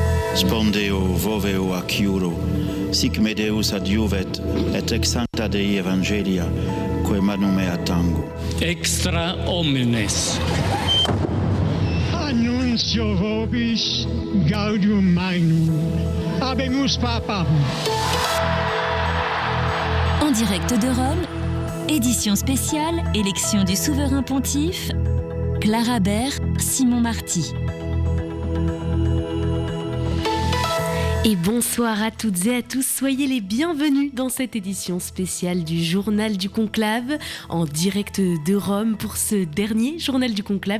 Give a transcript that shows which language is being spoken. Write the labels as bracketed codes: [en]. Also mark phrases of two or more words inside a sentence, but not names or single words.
[la] spondeo voveo acciuro, sic me Deus adiuvet, et ex sancta Dei Evangelia, quae manum mea tango. Extra omnes. Annuncio vobis gaudium magnum. Habemus papam. [fr] En direct de Rome, édition spéciale, élection du souverain pontife, Clara Bert, Simon Marty. Et bonsoir à toutes et à tous, soyez les bienvenus dans cette édition spéciale du Journal du Conclave, en direct de Rome pour ce dernier Journal du Conclave.